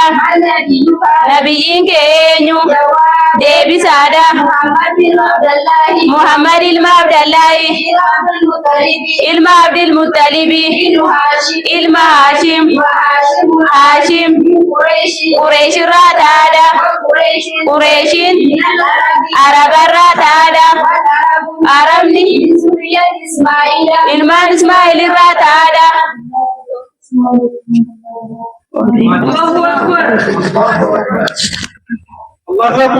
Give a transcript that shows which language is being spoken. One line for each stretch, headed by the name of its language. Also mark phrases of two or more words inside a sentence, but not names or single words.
Arabic: عن نبيك
Oromo: Nabiyyiin keenyo
Arabic: جواب
Oromo: deebii sadaa
Arabic: محمد بن عبد الله
Oromo: محمد ilma Abdallahi
Arabic: بن عبد المطلب
Oromo: ilma Abdul Muttalibi
Arabic: بن هاشم
Oromo: ilma Hashim
Arabic: وهاشم
Oromo: Hashim
Arabic: من قريش
Oromo: Quraish irraa taada
Arabic: وقريش
Oromo: Quraishin
Arabic: من العرب
Oromo: Araba irraa taada
Arabic: والعرب
Oromo: Arabni
Arabic: من ذرية إسماعيل
Oromo: ilmaan Ismaa'il irraa taada.
Arabic: الله أكبر